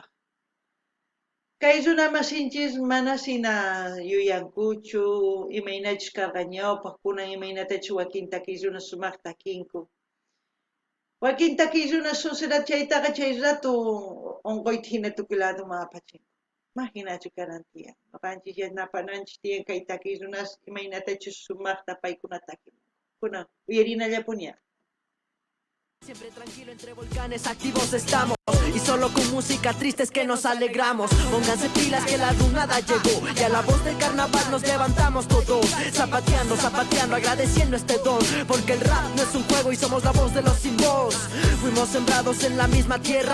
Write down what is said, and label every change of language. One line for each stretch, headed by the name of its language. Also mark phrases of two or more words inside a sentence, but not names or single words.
Quechua: Kay runamasinchis mana sina yuyankuchu, imaynachus karqa ñawpaq kunan imaynatachus wakin takiy runa sumaq takinku. Wakin takiy runa susirata chaytaqa chay ratu unquyta hina tukuy laduman apachinku. Imaginachu kanan tiyan. Nuqanchis yanapananchis tiyan kay takiy runas imaynatachus sumaqta paykuna takimun. Kunan uyarinallapuña.
Spanish: Siempre tranquilo entre volcanes activos estamos. Y solo con música triste es que nos alegramos. Pónganse pilas que la lunada llegó. Y a la voz del carnaval nos levantamos todos. Zapateando, zapateando, agradeciendo este don. Porque el rap no es un juego y somos la voz de los sin voz. Fuimos sembrados en la misma tierra.